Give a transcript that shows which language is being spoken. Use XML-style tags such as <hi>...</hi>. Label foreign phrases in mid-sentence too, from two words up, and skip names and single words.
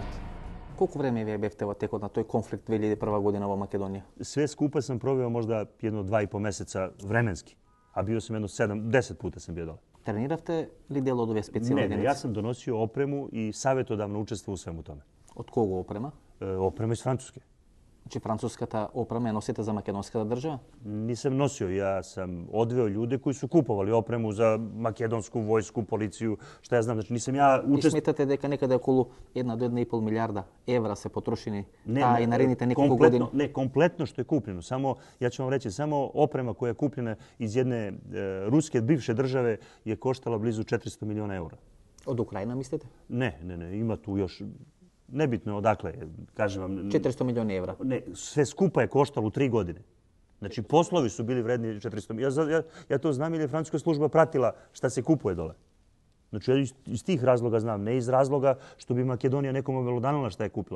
<mk>Колку време вие бевте во текот на тој конфликт 2001 година во Македонија?</mk> <sr>Sve skupa sam proveo možda jedno 2,5 meseca vremenski, a bio sam jedno 7-10 puta sam bio dole.</sr> <mk>Трениравте ли дел од овие специјални единици?</mk> <sr>Ne, ja sam donosio opremu i savjetodavno učestvovao u svemu tome.</sr> <mk>Од кого опрема?</mk> <sr>Oprema iz Francuske.</sr> <mk>Значи француската опрема ја носите за македонската држава?</mk> <sr>Nisam nosio, ja sam odveo ljude koji su kupovali opremu za makedonsku vojsku, policiju, šta ja znam. Znači nisam ja</sr> <mk>И сметате дека некаде околу 1 до 1,5 милиарда евра се потрошени и наредните неколку години?</mk> <sr>Ne, kompletno što je kupljeno. Samo, ja ću vam reći, samo oprema koja je kupljena iz jedne ruske bivše države je koštala blizu 400 miliona eura.</sr> <mk>Од Украина мислите?</mk> <sr>Ne, ima tu još... Nebitno odakle, kažem vam... 400 milioni evra. Ne, sve skupa je koštalo u 3 godine. Znači, poslovi su bili vredni 400. Ja to znam jer je francuska služba pratila šta se kupuje dole. Znači, ja iz tih razloga znam, ne iz razloga što bi Makedonija nekom obelodanila šta je kupila.</sr>